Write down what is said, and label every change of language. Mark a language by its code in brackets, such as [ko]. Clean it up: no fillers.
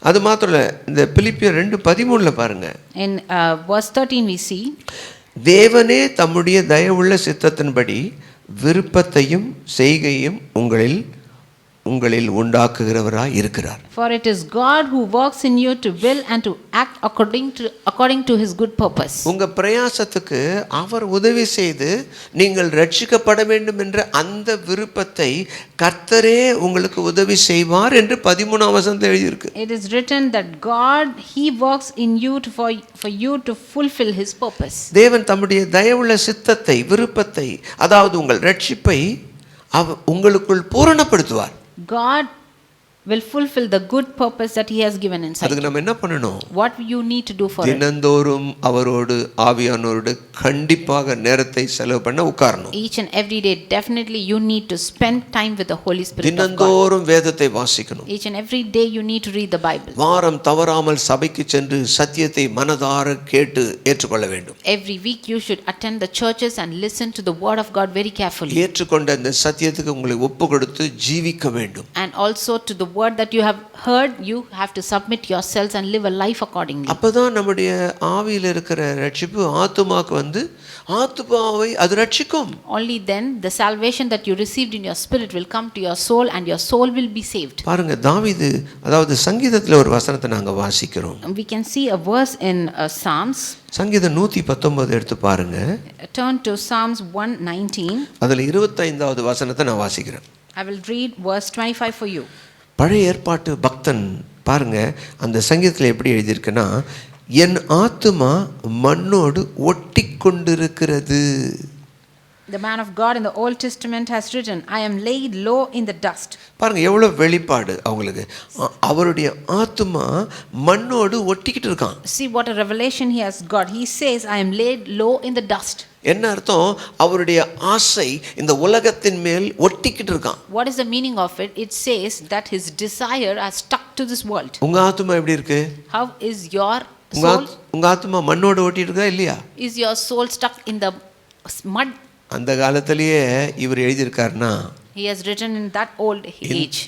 [ta] அது மாத்திரம் இல்ல, இந்த பிலிப்பியர் 2:13 பாருங்க. [en] in verse 13 we see, [ta] தேவனே தம்முடைய தயவுள்ள சித்தத்தின்படி விருப்பத்தையும் செய்கையும் உங்களில் உண்டாக்குகிறவராய் இருக்கிறார். [en] For it is God who works in you to will and to act according to his good purpose. [ta] உங்க பிரயாசத்துக்கு அவர் உதவி செய்து நீங்கள் ரட்சிக்கப்பட வேண்டும் என்ற அந்த விருப்பத்தை கர்த்தரே உங்களுக்கு உதவி செய்வார் என்று 13ஆம் வசனத்தில் எழுதியிருக்கு. [en] It is written that God, he works in you for you to fulfill his purpose. [ta] தேவன் தம்முடைய தயவுள்ள சித்தத்தை விருப்பத்தை அதாவது உங்கள் ரட்சிப்பை உங்களுக்குள் பூரணப்படுத்துவார். [en] God will fulfill the good purpose that he has given inside. [ta] அதுக்கு நம்ம என்ன பண்ணணும்? [en] What you need to do for it? [ta] தினந்தோறும் அவரோடு ஆவியானவரோடு கண்டிப்பாக நேரத்தை செலவு பண்ண உட்காரணும். [en] Each and every day definitely you need to spend time with the Holy Spirit of God. [ta] தினந்தோறும் வேதத்தை வாசிக்கணும். [en] Each and every day you need to read the Bible. [ta] வாரம் தவறாமல் சபைக்கு சென்று சத்தியத்தை மனதார கேட்டு ஏற்றுக்கொள்ள வேண்டும். [en] Every week you should attend the churches and listen to the word of God very carefully. [ta] ஏற்றுக்கொண்ட அந்த சத்தியத்துக்கு உங்களை ஒப்புக்கொடுத்து ஜீவிக்க வேண்டும். [en] And also to the word that you have heard, you have to submit yourselves and live a life accordingly. [ta] அப்பதான் நம்முடைய ஆவியில் இருக்கிற ரட்சிப்பு ஆத்துமாக்கு வந்து ஆத்துமாவை அது ரட்சிக்கும். [en] Only then the salvation that you received in your spirit will come to your soul and your soul will be saved. [ta] பாருங்க தாவீது அதாவது சங்கீதத்துல ஒரு வசனத்தை நாங்க வாசிக்கிறோம். [en] We can see a verse in Psalms. [ta] சங்கீதம் 119 எடுத்து பாருங்க. [en] Turn to Psalms 119. [ta] அதுல 25வது வசனத்தை நான் வாசிக்கிறேன். [en] I will read verse 25 for you. [ta] பழைய ஏற்பாட்டு பக்தன் பாருங்க அந்த சங்கீதத்தில் எப்படி எழுதியிருக்குன்னா என் ஆத்துமா மண்ணோடு ஒட்டி கொண்டிருக்கிறது. [en] The man of God in the Old Testament has written, I am laid low in the dust. [ta] பாருங்க எவ்வளவு வெளிப்பாடு அவங்களுக்கு. அவருடைய ஆத்துமா மண்ணோடு ஒட்டிக்கிட்டு இருக்கான். [en] See what a revelation he has got. He says, I am laid low in the dust. [ta] என்ன அர்த்தம்? அவருடைய ஆசை இந்த உலகத்தின் மேல் ஒட்டிக்கிட்டு இருக்கான். [en] What is the meaning of it? It says that his desire has stuck to this world. [ta] உங்க ஆத்துமா எப்படி இருக்கு? [en] How is your soul? [ta] உங்க ஆத்துமா மண்ணோடு ஒட்டி இருக்கா இல்லையா? [en] Is your soul stuck in the mud? [ta] அந்த காலத்திலேயே இவர் எழுதியிருக்காருன்னா [en] He has written in that old age.